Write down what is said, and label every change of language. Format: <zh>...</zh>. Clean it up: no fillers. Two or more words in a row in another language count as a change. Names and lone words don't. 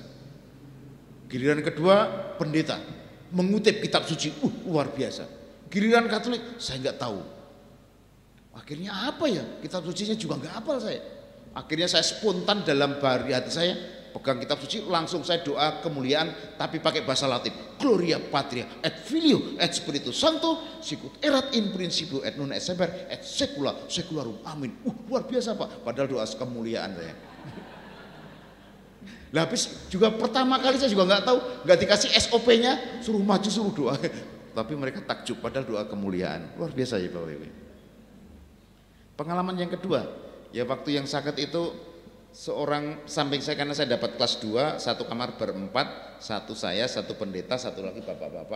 <id>Giliran kedua pendeta mengutip kitab suci, luar biasa. Giliran Katolik saya nggak tahu. Akhirnya apa ya? Kitab sucinya juga nggak hafal saya. Akhirnya saya spontan dalam hati saya pegang kitab suci, langsung saya doa kemuliaan tapi pakai bahasa Latin.</id> <la>Gloria Patria et Filio et Spiritus Sancto sicut erat in principio et nun et semper et secula secularum.</la> <id>Amin. Luar biasa Pak. Padahal doa kemuliaan saya. Lah habis juga pertama kali saya juga nggak tahu, nggak dikasih SOP-nya, suruh maju suruh doa. Tapi mereka takjub padahal doa kemuliaan. Luar biasa ya Bapak Ibu. Pengalaman yang kedua, ya waktu yang sakit itu seorang samping saya, karena saya dapat kelas 2, satu kamar berempat, satu saya, satu pendeta, satu lagi bapak-bapak.</id>